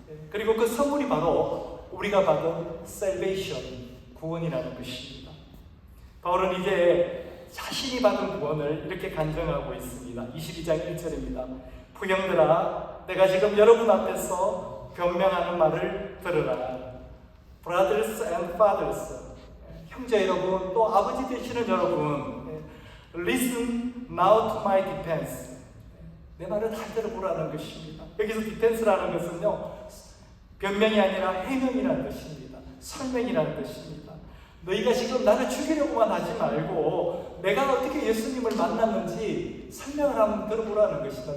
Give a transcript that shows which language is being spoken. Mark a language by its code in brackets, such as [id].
[ko] 그리고 그 선물이 바로 우리가 받은 salvation, 구원이라는 것입니다. 바울은 이제 자신이 받은 구원을 이렇게 간증하고 있습니다. 22장 1절입니다. 부형들아, 내가 지금 여러분 앞에서 변명하는 말을 들으라. [en] Brothers and fathers, [ko] 형제 여러분, 또 아버지 되시는 여러분, [en] Listen now to my defense. [ko] 내 말을 잘 들어보라는 것입니다. 여기서 defense라는 것은요, 변명이 아니라 해명이라는 뜻입니다. 설명이라는 뜻입니다. 너희가 지금 나를 죽이려고만 하지 말고 내가 어떻게 예수님을 만났는지 설명을 한번 들어보라는 것입니다.